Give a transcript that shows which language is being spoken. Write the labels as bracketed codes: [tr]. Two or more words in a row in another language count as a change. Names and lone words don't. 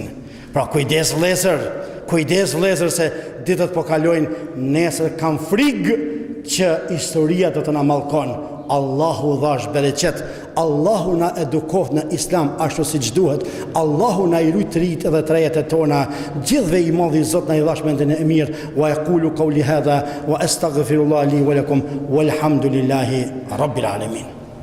[sq] Pra kujdes vëllezër se ditët po kalojnë, nesër kam frikë që historia do të na mallkon. Allahu dhash bereqet, Allahu na edukoft në Islam ashtu siç duhet, Allahu na i rujt rit edhe trejet e tona, gjithve i madhi Zot na i dhash mendin e mirë. [ar] ويقول قولي هذا وأستغفر الله لي ولكم والحمد لله رب العالمين.